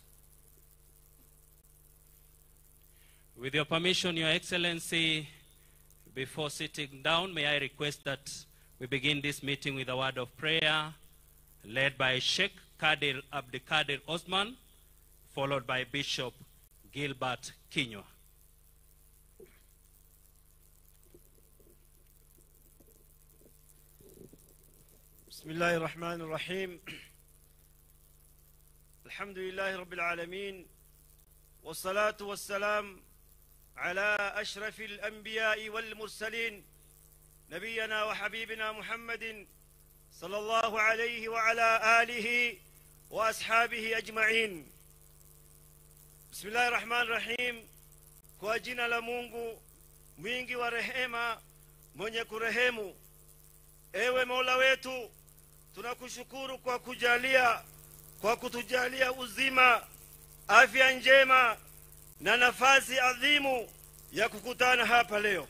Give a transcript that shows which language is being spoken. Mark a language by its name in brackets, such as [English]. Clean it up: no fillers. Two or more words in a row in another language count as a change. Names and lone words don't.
[English] With your permission, Your Excellency, before sitting down, may I request that we begin this meeting with a word of prayer led by Sheikh Kadir Abdikadir Osman, followed by Bishop Gilbert Kinywa. [Arabic] بسم الله الرحمن الرحيم. الحمد لله رب العالمين. والصلاة والسلام على أشرف الأنبياء والمرسلين. نبينا وحبيبنا محمد صلى الله عليه وعلى آله وأصحابه أجمعين. بسم الله الرحمن الرحيم. [Swahili] Kwa jina la Mungu mwingi wa rehema, mwenye kurehemu. Ewe Mola wetu, tunakushukuru kwa kutujalia uzima, afya njema na nafasi adhimu ya kukutana hapa leo.